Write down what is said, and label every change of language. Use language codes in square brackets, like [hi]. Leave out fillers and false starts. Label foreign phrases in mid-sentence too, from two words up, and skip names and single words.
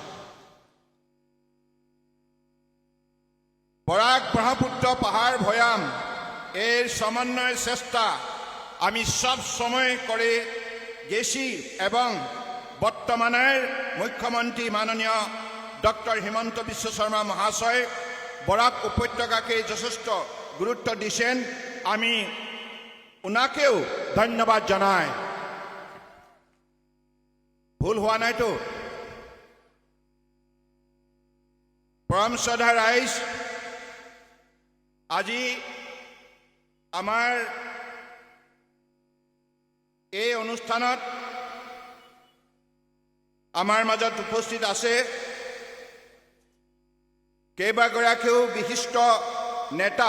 [bn] বরাক ব্রহ্মপুত্র পাহাড় ভয়াম এর সমন্বয়ের চেষ্টা আমি সব সময় করে গেছি এবং বর্তমানের মুখ্যমন্ত্রী মাননীয় ডক্টর হিমন্ত বিশ্ব শর্মা মহাশয় বরাক উপত্যকাকে যথেষ্ট গুরুত্ব দিয়েছেন। আমি ওনাকেও ধন্যবাদ জানাই। [as] ভুল হওয়া নাই তো? পরম শ্রদ্ধা রাইজ, আজি আমাৰ এই অনুষ্ঠানত আমাৰ মাজত উপস্থিত আছে কেইবাগৰাকীও বিশিষ্ট নেতা।